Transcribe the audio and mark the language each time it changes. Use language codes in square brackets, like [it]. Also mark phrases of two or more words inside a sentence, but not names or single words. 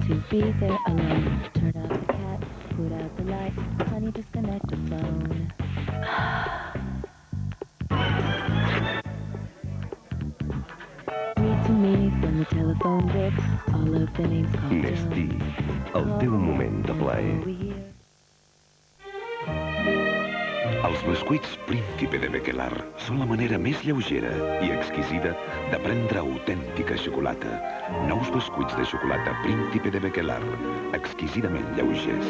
[en] be there alone. Turn off the cat, put out the light. Honey, disconnect the phone. Read to me from the telephone book all of the names called [ca] Nestí, el teu moment de plaer. Els bescuits Príncipe de Bequelar són la manera més lleugera i exquisida de prendre autèntica xocolata. Nous bescuits de xocolata Príncipe de Bequelar, exquisidament lleugers.